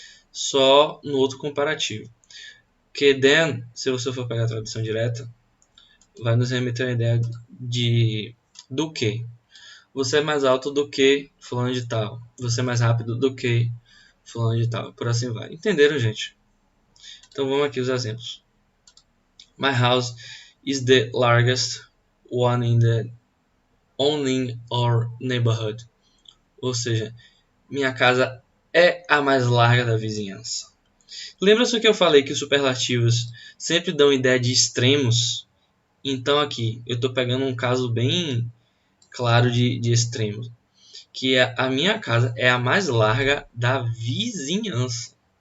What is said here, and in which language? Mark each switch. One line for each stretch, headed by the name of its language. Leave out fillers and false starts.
Portuguese: Só no outro comparativo. Porque then, se você for pegar a tradução direta, vai nos remeter a ideia de do que. Você é mais alto do que fulano de tal. Você é mais rápido do que fulano de tal. Por assim vai. Entenderam, gente? Então vamos aqui os exemplos.
English: My house is the largest one in the only our neighborhood.
Portuguese: Ou seja, minha casa é a mais larga da vizinhança. Lembra-se que eu falei que os superlativos sempre dão ideia de extremos? Então aqui eu estou pegando um caso bem claro de extremos, que a minha casa é a mais larga da vizinhança.